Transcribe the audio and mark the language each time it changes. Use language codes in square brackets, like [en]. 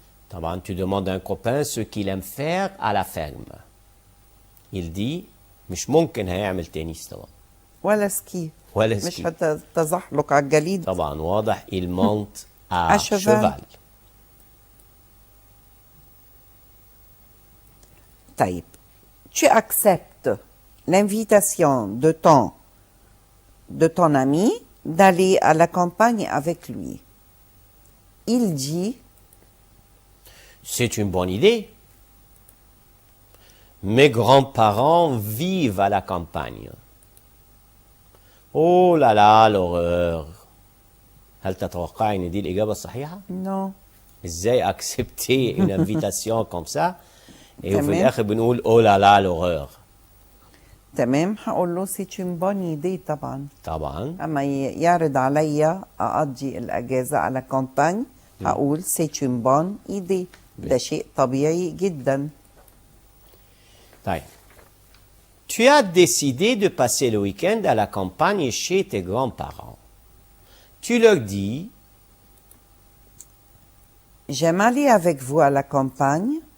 [fr] طبعا tu demandes à un copain ce qu'il aime faire à la ferme. Il dit [ar] مش ممكن هيعمل تنس طبعا. ولا سكي. مش هتزحلق على الجليد. طبعا واضح. [fr] il monte à cheval. [ar] طيب. [fr] Tu acceptes l'invitation de ton ami d'aller à la campagne avec lui. Il dit c'est une bonne idée. Mes grands-parents vivent à la campagne. [ar] أوه لا لا l'horreur. هل تتوقع إن دي الإجابة الصحيحة؟ [fr] Non. إزاي accepter une invitation comme ça et [ar] تمام. في الآخر بنقول أوه لا لا l'horreur. تمام، هقول له [fr] c'est une bonne idée [ar] طبعا. طبعا. أما يعرض عليا أقضي الأجازة على كامباني هقول [fr] c'est une bonne idée. [ar] ده شيء طبيعي جدا. طيب. [fr] Tu as décidé de passer le week-end à la campagne chez tes grands-parents. Tu leur dis, J'aime aller avec vous à la campagne.